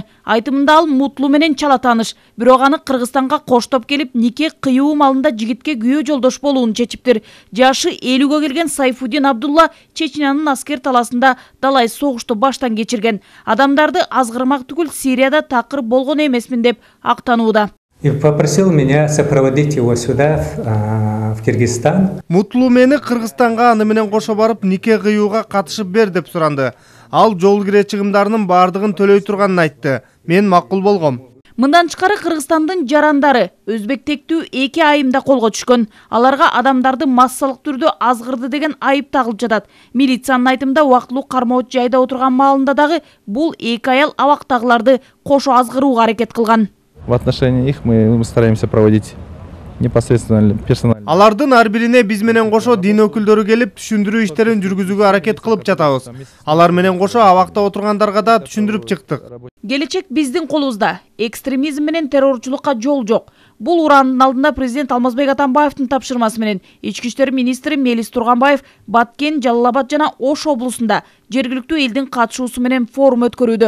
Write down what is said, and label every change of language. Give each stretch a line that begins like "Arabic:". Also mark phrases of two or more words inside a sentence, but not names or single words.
Kyrgyz: Айтымында ал Мутлу менен чала тааныш. Бирок аны Кыргызстанга коштоп келип, нике кыюу малында жигитке күйөө жолдош болуун чечиптир. Жашы 50-гө келген Сайфудин Абдулла Чеченянын аскер таласында далай согушту баштан кечирген. Адамдарды азгырмак түгүл Сирияда такыр болгон эмесмин деп актанууда.
Russian: И попросил меня сопроводить его сюда, в Киргизстан.
Kyrgyz: Мутлу мени Кыргызстанга аны менен кошо барып нике кыюуга катышып бер деп суранды. Ал жол кире чыгымдарынын баардыгын төлөй турганын айтты. Мен макул болгом. Мындан тышкары Кыргызстандын жарандары өзбектектүү 2 айымда колго түшкөн. Аларга адамдарды массалык түрдө азгырды деген айып тагылып жатат. Милициянын айтымында убактылуу кармоочу жайда отурган маалында дагы бул 2 аял абактагыларды кошо азгырууга аракет кылган.
Russian: В отношении их мы стараемся проводить непосредственно персонально.
Kyrgyz: Алардын ар бирине биз менен кошо дин өкүлдөрү келип түшүндүрүү иштерин жүргүзүүгө аракет кылып жатабыз. Алар менен кошо абакта отургандарга да түшүндүрүп чыктык. Келечек биздин колубузда. Экстремизм менен террорчулукка жол жок. Бул ураандын алдында президент Алмазбек Атамбаевдин тапшырмасы менен ички иштер министри Мелис Турганбаев Баткен, Жалал-Абад жана Ош облусунда жергиликтүү элдин катышуусу менен форум өткөрүүдө.